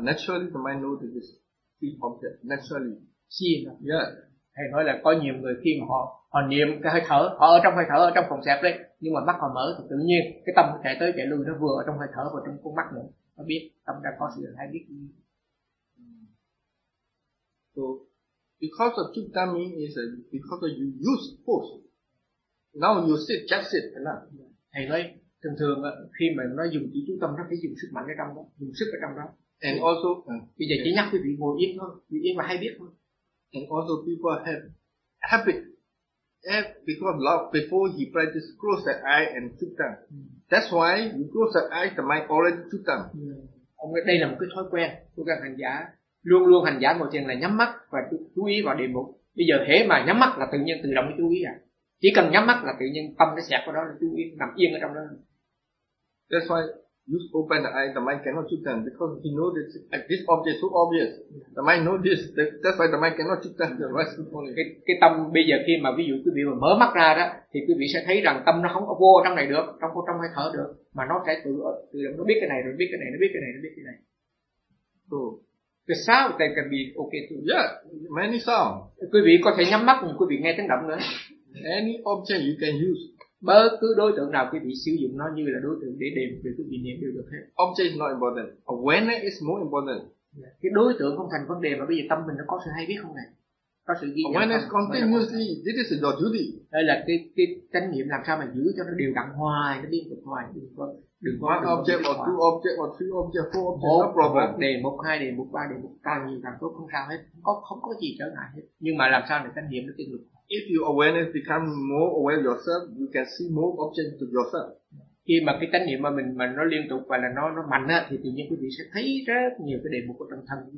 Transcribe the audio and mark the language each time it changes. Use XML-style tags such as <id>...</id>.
<en>Naturally the mind notices this three object, naturally. Yeah.</en> <vi>Thầy nói là có nhiều người khi mà họ niệm cái hơi thở, họ ở trong hơi thở, ở trong phòng xẹp đấy, nhưng mà mắt họ mở thì tự nhiên cái tâm chạy tới chạy lui, nó vừa ở trong hơi thở và trong con mắt nữa, nó biết tâm đang có sự hay biết.</vi> <en>So because of chitta means is because of you use force. Now you sit, just sit,</en> <vi>phải không? Thầy nói thường thường khi mà nó dùng chỉ chú tâm nó phải dùng sức mạnh ở trong đó, dùng sức ở trong đó.</vi> <en>And also,</en> <vi>bây giờ chỉ nhắc quý vị ngồi yên thôi, ngồi yên mà hay biết thôi.</vi> <en>And also people have habit. If because love before he practice close the eye and</en> <vi>chú tâm.</vi> <en>That's why you close the eye, the mind already</en> <vi>chú tâm. Ông nói đây là một cái thói quen của các hành giả. Luôn luôn hành giả ngồi thiền là nhắm mắt và chú ý vào đề mục. Bây giờ thế mà nhắm mắt là tự nhiên tự động chú ý à? Chỉ cần nhắm mắt là tự nhiên tâm nó sẹp vào đó, chú ý nằm yên ở trong đó.</vi> <en>That's why you open the eye, the mind cannot</en> <vi>chú tâm</vi> <en>because he knows that this object is so obvious. The mind knows this. That's why the mind cannot</en> <vi>chú tâm. Cái tâm bây giờ khi mà ví dụ quý vị mà mở mắt ra đó, thì quý vị sẽ thấy rằng tâm nó không có vô ở trong này được, trong có trong hơi thở được, mà nó sẽ tự động nó biết cái này rồi biết cái này, nó biết cái này, nó biết cái này. Cái</vi> <en>sound they can be okay too. Yeah, many sound.</en> <vi>Quý vị có thể nhắm mắt, quý vị nghe tiếng động nữa.</vi> <en>Any object you can use.</en> <vi>Bất cứ đối tượng nào quý vị sử dụng nó như là đối tượng để đề mục, quý vị niệm đều được hết.</vi> <en>Object is not important. Awareness is more important.</en> <vi>Cái đối tượng không thành vấn đề mà bây giờ tâm mình nó có sự hay biết không này? Có sự ghi nhận.</vi> <en>Awareness continuously. This is your duty.</en> <vi>Đây là cái chánh niệm làm sao mà giữ cho nó đều đặn hoài, nó liên tục hoài. Đừng có</vi> <en>one object or two object or three object, four object, no problem.</en> <vi>Một đề mục, hai đề mục, ba đề mục, càng nhiều càng tốt, không sao hết, không có gì trở ngại hết. Nhưng mà làm sao để chánh niệm nó tiến được?</vi> <en>If your awareness become more aware of yourself, you can see more objects to yourself.</en> <vi>Khi mà cái chánh niệm mà nó liên tục và là nó mạnh á, thì tự nhiên quý vị sẽ thấy rất nhiều cái đề mục của tâm thân.</vi>